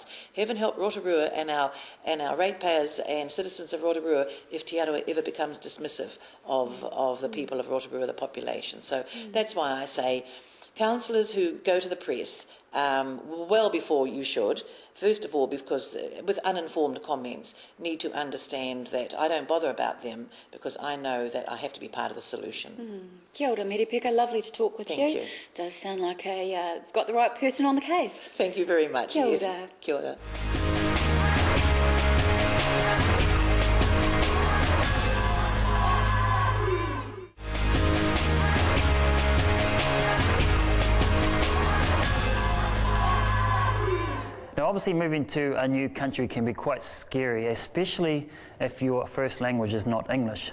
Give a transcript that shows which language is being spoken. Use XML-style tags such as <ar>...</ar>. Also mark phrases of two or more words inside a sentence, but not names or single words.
<en>Heaven help Rotorua and our ratepayers and citizens of Rotorua if Te Arawa ever becomes dismissive of the people of Rotorua, the population. So that's why I say councillors who go to the press well before you should, first of all because with uninformed comments, need to understand that I don't bother about them because I know that I have to be part of the solution.</en> <mi>Kia ora, Meripeka,</mi> <en>lovely to talk with you. Thank you. Does sound like you've got the right person on the case. Thank you very much.</en> <mi>Kia ora. Yes. Kia ora.</mi> <en>Now, obviously moving to a new country can be quite scary, especially if your first language is not English.</en>